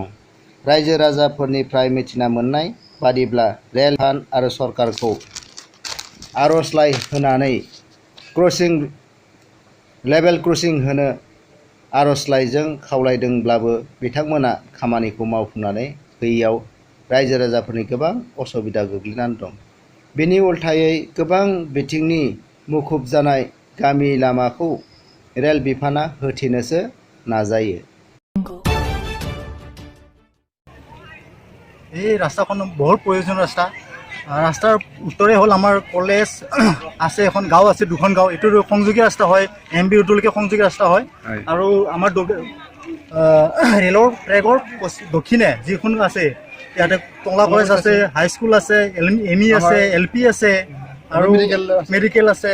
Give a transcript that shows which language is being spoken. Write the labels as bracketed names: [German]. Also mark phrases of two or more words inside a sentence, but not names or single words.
[Bodo] रायजो राजाफोरनिफ्राय मिथिना मोननाय बादिब्ला [English] rail fund [Bodo] आरो सरकारखौ आर'जलाइ होनानै [English] level crossing [Bodo] होनो आर'जलाइजों खावलायदोंब्लाबो बिथांमोना खामानिखौ मावफुंनानै होयैयाव रायजो राजाफोरनि गोबां असुबिदा गोग्लैनानै दं। बेनि उल्थायै गोबां बिथिंनि मुखुब जानाय गामि लामाखौ रेल बिफाना होथेनोसो नाजायो। [Assamese] এই ৰাস্তাখন বহুত প্ৰয়োজন ৰাস্তা। ৰাস্তাৰ উত্তৰে হ'ল আমাৰ কলেজ আছে, এখন গাঁও আছে, দুখন গাঁও, এইটো সংযোগী ৰাস্তা হয়, এমবি ৰোডলৈকে সংযোগী ৰাস্তা হয়। আৰু আমাৰ ৰেলৰ ট্ৰেকৰ দক্ষিণে যিখন আছে ইয়াতে টংলা কলেজ আছে, হাইস্কুল আছে, এমই আছে, এলপি আছে আৰু মেডিকেল আছে।